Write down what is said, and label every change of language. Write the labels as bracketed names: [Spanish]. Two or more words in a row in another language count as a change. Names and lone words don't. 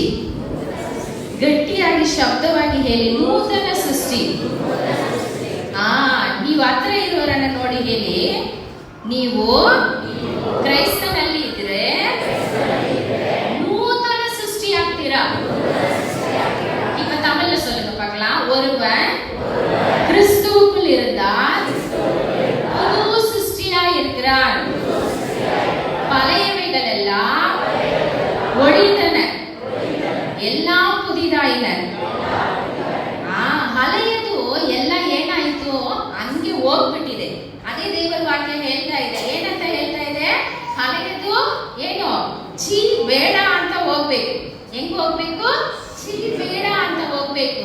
[Kannada] ಗಟ್ಟಿಯಾಗಿ ಶಬ್ದವಾಗಿ ಹೇಳಿ, ನೂತನ ಸೃಷ್ಟಿ. ನೀವು ಹತ್ರ ಇರುವವರನ್ನ ನೋಡಿ ಹೇಳಿ, ನೀವು ಕ್ರೈಸ್ತನಲ್ಲಿ ಇದ್ರೆ ನೂತನ ಸೃಷ್ಟಿ ಆಗ್ತೀರಾ. [Tamil] இப்ப தமிழ்ல சொல்லுங்க பார்க்கலாம். ஒருவன் கிறிஸ்துவுக்குள் இருந்தால் புது சிருஷ்டியா இருக்கிறான். பழையவைகள் எல்லாம் ஒழிந்தன, எல்லாம் புதிದಾಯಿನ. [Kannada] ಹಳೆಯದು ಎಲ್ಲ ಏನಾಯ್ತು ಹಂಗೆ ಹೋಗ್ಬಿಟ್ಟಿದೆ. ಅದೇ ದೇವರ ವಾಕ್ಯ ಹೇಳ್ತಾ ಇದೆ. ಏನಂತ ಹೇಳ್ತಾ ಇದೆ? ಹಳೆಯದು ಏನು ಛೀ ಬೇಡ ಅಂತ ಹೋಗ್ಬೇಕು. ಹೆಂಗ್ ಹೋಗ್ಬೇಕು? ಛೀ ಬೇಡ ಅಂತ ಹೋಗ್ಬೇಕು.